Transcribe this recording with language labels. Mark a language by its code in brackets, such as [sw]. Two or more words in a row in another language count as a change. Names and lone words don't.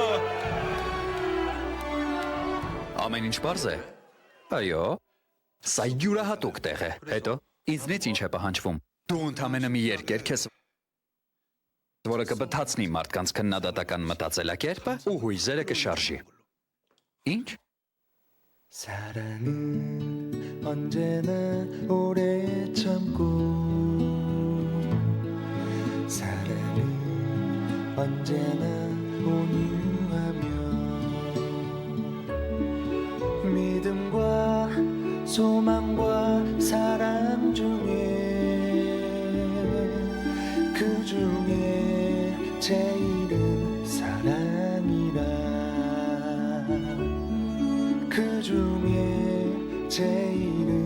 [hy] Ամեն ինչ բարձ է։ Այո։ Սա յուրահատուկ տեղ է։ Հետո ինձնից ինչ է պահանջվում։ Դու ընդամենը մի երկերք ես, որը կբթացնի մարդկանց քննադատական մտածելակերպը ու հույզերը կշարժի։ Ինչ? [ko] 사랑은 언제나 오래 참고 사랑은 언제나 온유하며 믿음과 소망과 사랑 중에 그 중에 제일은 사랑이라 그 중에 제일은